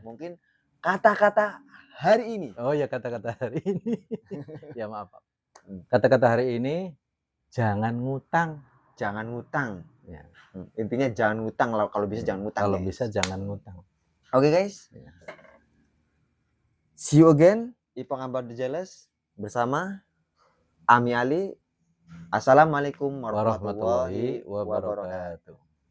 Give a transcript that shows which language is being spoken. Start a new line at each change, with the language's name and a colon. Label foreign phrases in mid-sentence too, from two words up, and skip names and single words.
Indonesian: Mungkin kata-kata hari ini. Oh ya kata-kata hari ini. Ya maaf. Kata-kata hari ini. Jangan ngutang. Ya. Intinya jangan ngutang, kalau bisa jangan ngutang. Kalau bisa jangan ngutang.
English: Oke guys. See you again,
Indonesian: Ipong Ahmad The Jealous bersama Ami Ali.
Arabic: السلام عليكم ورحمة الله وبركاته.